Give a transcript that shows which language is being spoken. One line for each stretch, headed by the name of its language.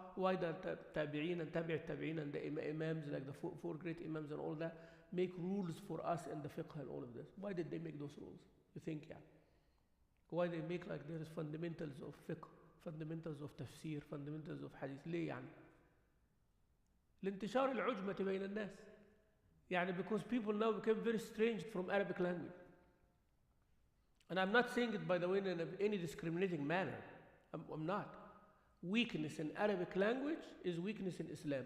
English: why the tabi'in and tabi'in and the imams, like the four great imams and all that, make rules for us in the fiqh and all of this? Why did they make those rules? You think, yeah? Why they make like there is fundamentals of fiqh, fundamentals of tafsir, fundamentals of hadith?
Arabic: ليه يعني؟ لانتشار العجمة بين الناس.
English: يعني because people now became very strange from Arabic language. And I'm not saying it, by the way, in any discriminating manner. I'm not. Weakness in Arabic language is weakness in Islam.